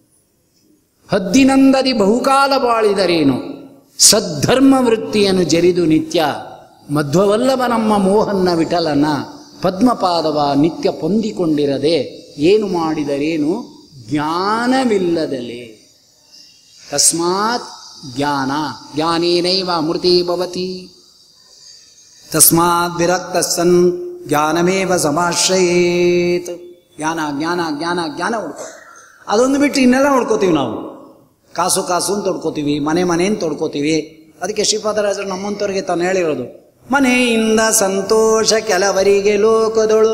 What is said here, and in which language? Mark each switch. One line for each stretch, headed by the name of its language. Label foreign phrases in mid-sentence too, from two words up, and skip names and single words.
Kannada: ಹದ್ದಿನಂದದಿ ಬಹುಕಾಲ ಬಾಳಿದರೇನು, ಸದ್ಧರ್ಮ ವೃತ್ತಿಯನ್ನು ಜರಿದು ನಿತ್ಯ ಮಧ್ವವಲ್ಲಭ ನಮ್ಮ ಮೋಹನ್ನ ವಿಠಲನ ಪದ್ಮಪಾದವ ನಿತ್ಯ ಪೊಂದಿಕೊಂಡಿರದೆ ಏನು ಮಾಡಿದರೇನು ಜ್ಞಾನವಿಲ್ಲದಲೇ.
Sanskrit: ತಸ್ಮಾತ್ ಜ್ಞಾನ ಜ್ಞಾನೇನೈವ ಅಮೃತಿ ಭವತಿ. ತಸ್ಮಾತ್ ವಿರಕ್ತ ಸನ್ ಜ್ಞಾನಮೇವ ಸಮಾಶ್ರಯೇತ್.
Kannada: ಜ್ಞಾನ ಜ್ಞಾನ ಜ್ಞಾನ ಜ್ಞಾನ ಹುಡ್ಕೋ. ಅದೊಂದು ಬಿಟ್ಟು ಇನ್ನೆಲ್ಲ ಹುಡ್ಕೋತೀವಿ ನಾವು. ಕಾಸು ಕಾಸು ಅಂತ ತೊಡ್ಕೋತೀವಿ, ಮನೆ ಮನೆಯನ್ನು ತೊಡ್ಕೋತೀವಿ. ಅದಕ್ಕೆ ಶ್ರೀಪಾದರಾಜರು ನಮ್ಮಂಥವ್ರಿಗೆ ತಾನು ಹೇಳಿರೋದು, ಮನೆಯಿಂದ ಸಂತೋಷ ಕೆಲವರಿಗೆ ಲೋಕದೊಳು.